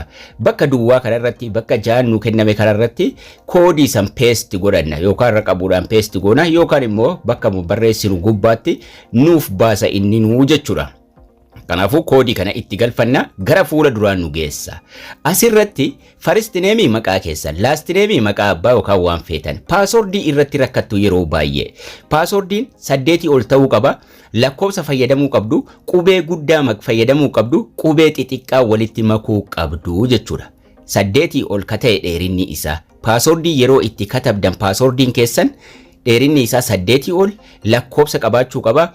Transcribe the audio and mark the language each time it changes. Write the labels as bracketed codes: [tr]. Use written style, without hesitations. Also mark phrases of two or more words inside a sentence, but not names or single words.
[om] Bakka duwwaa kanarratti bakka 6 nu kenname kanarratti koodii san paste godhanna yookaan irra qabuudhaan paste goona yookaan immoo bakka barreessinu gubbaatti nuuf baasa inni nuu jechuudha. Kanaafuu koodii kana itti galfanna gara fuula duraan nu geessa. Asirratti [en] first name [om] maqaa keessan, [en] last name [om] maqaa abbaa yookaan waan feetan. Paaswordii irratti rakkattu yeroo baay'ee. Paaswordiin 8 ol ta'uu qaba. Lakkoofsa fayyadamuu qabdu, qubee guddaa fayyadamuu qabdu, qubee xixiqqaa walitti makuu qabdu jechuudha. 8 ol ka ta'e dheerinni isaa. Paaswordii yeroo itti katabdan paaswordiin keessan dheerinni isaa 8 ol lakkoofsa qabaachuu qaba.